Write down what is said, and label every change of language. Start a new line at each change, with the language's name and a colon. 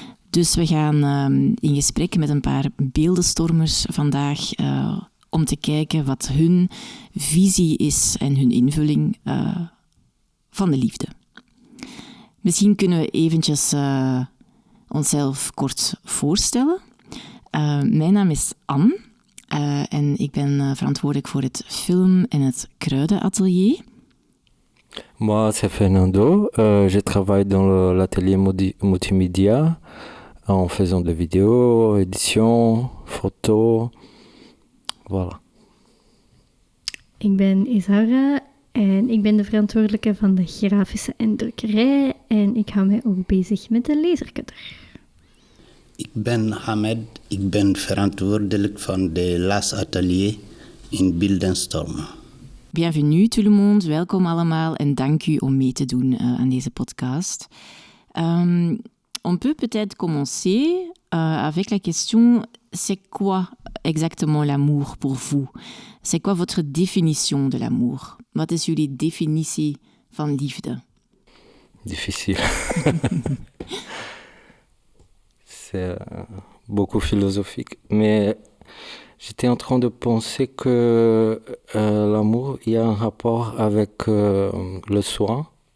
Dutch: Dus we gaan in gesprek met een paar beeldenstormers vandaag om te kijken wat hun visie is en hun invulling van de liefde. Misschien kunnen we eventjes onszelf kort voorstellen. Mijn naam is Anne en ik ben verantwoordelijk voor het film- en het kruidenatelier.
French: Moi, c'est Fernando. Je travaille dans l'atelier multimédia en faisant de vidéos, édition, photos. Voilà.
Dutch: Ik ben Isara en ik ben de verantwoordelijke van de grafische en drukkerij en ik hou mij ook bezig met de lasercutter. Ik ben Hamed, ik ben verantwoordelijk van de LAS Atelier in Beeldenstorm.
French: Bienvenue tout le monde,
Dutch: welkom allemaal en dank u om mee te doen aan deze podcast.
French: On peut peut-être commencer avec la question, c'est quoi exactement l'amour pour vous? C'est quoi votre définition de l'amour?
Dutch: Wat is jullie definitie van liefde?
French: Difficile. C'est beaucoup philosophique. Mais j'étais en train de penser que l'amour, il y a un rapport avec le soin.